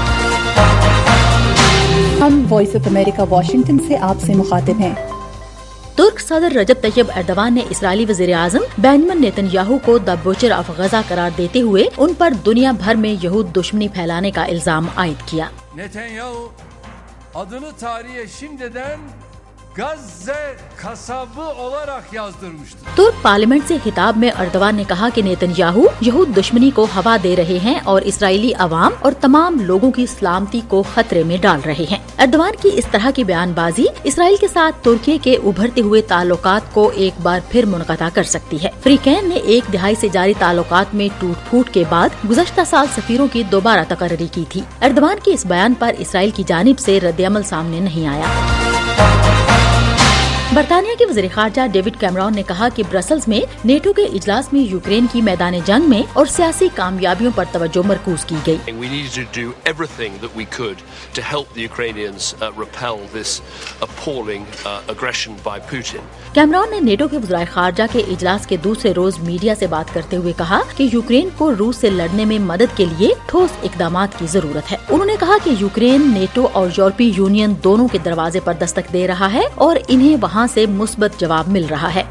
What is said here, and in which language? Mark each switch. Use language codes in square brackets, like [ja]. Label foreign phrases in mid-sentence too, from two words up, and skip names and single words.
[ur] ہم وائس آف امریکہ واشنگٹن سے آپ سے مخاطب ہیں۔ ترک صدر رجب طیب ایردوان نے اسرائیلی وزیر اعظم بنیامین نیتن یاہو کو [en] The Butcher of Gaza [ur] قرار دیتے ہوئے ان پر دنیا بھر میں یہود دشمنی پھیلانے کا الزام عائد کیا۔ [tr] Netanyahu adını tarihe şimdiden Gazze kasabı olarak yazdırmıştır۔ [ur] ترک پارلیمنٹ سے خطاب میں ایردوان نے کہا کہ نیتن یاہو یہود دشمنی کو ہوا دے رہے ہیں اور اسرائیلی عوام اور تمام لوگوں کی سلامتی کو خطرے میں ڈال رہے ہیں۔ ایردوان کی اس طرح کی بیان بازی اسرائیل کے ساتھ ترکی کے ابھرتے ہوئے تعلقات کو ایک بار پھر منقطع کر سکتی ہے۔ فریقین نے ایک دہائی سے جاری تعلقات میں ٹوٹ پھوٹ کے بعد گزشتہ سال سفیروں کی دوبارہ تقرری کی تھی۔ ایردوان کے اس بیان پر اسرائیل کی جانب سے رد عمل سامنے نہیں آیا۔ برطانیہ کے وزیر خارجہ ڈیوڈ کیمرون نے کہا کہ برسلز میں نیٹو کے اجلاس میں یوکرین کی میدان جنگ میں اور سیاسی کامیابیوں پر توجہ مرکوز کی گئی۔ [en] We needed to do everything that we could to help the Ukrainians repel this appalling aggression by Putin. [ur] کیمرون نے نیٹو کے وزرائے خارجہ کے اجلاس کے دوسرے روز میڈیا سے بات کرتے ہوئے کہا کہ یوکرین کو روس سے لڑنے میں مدد کے لیے ٹھوس اقدامات کی ضرورت ہے۔ انہوں نے کہا کہ یوکرین نیٹو اور یورپی یونین دونوں کے دروازے پر دستک دے رہا ہے اور انہیں وہاں سے مثبت جواب مل رہا ہے۔